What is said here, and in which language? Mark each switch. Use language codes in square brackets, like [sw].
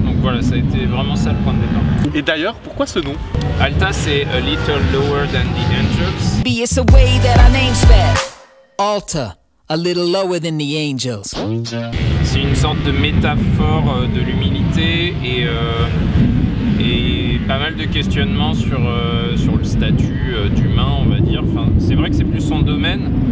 [fr] Donc voilà, ça a été vraiment ça le point de départ. Et d'ailleurs, pourquoi ce nom? [en] Alta, c'est a little lower than the angels. It's a way that our name spelled. Alta, a little lower than the angels. [fr] C'est une sorte de métaphore de l'humilité et pas mal de questionnements sur le statut d'humain, on va dire. Enfin, c'est vrai que c'est plus son domaine.